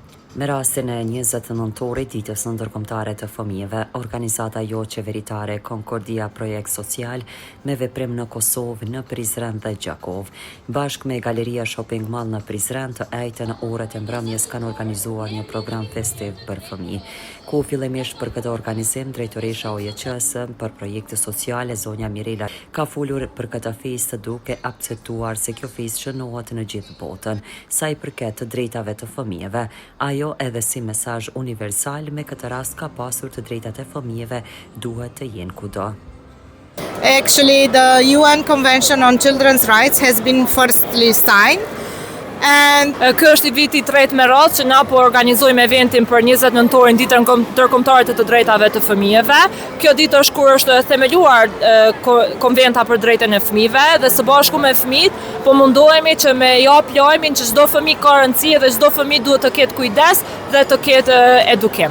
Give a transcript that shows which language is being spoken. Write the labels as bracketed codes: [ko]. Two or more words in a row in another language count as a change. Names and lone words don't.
[sq] Me rastin e 20 nëntorit ditës ndërkombëtare të fëmijëve, organizata jo qeveritare Concordia Projekt Social me veprim në Kosovë, në Prizren dhe Gjakov, bashkë me Galeria Shopping Mall në Prizren të ejtë në orët e mbrëmjes kanë organizuar një program festiv për fëmijë, ku fillimisht për këtë organizim drejtoresha OJQ-s për projekte sociale zonja Mirela ka folur për këtë festë duke akcentuar se kjo festë shënohet në gjithë botën, sa i përket të drejtave të fëmijëve. Ajo edhe si mesazh universal me këtë rast ka pasur të drejtat e fëmijëve duhet të jenë kudo. [en] Actually, the UN Convention on Children's Rights has been firstly signed. [sq] Ky është i viti 3 me radhë që na po organizojmë eventin për 20 nëntorin ditën ndërkombëtare të drejtave të fëmijëve. Kjo ditë është kur është themeluar konventa për drejtën e fëmijëve dhe së bashku me fëmijët po mundohemi që me jap lajmin që çdo fëmijë ka rëndësi dhe çdo fëmijë duhet të ketë kujdes dhe të ketë edukim.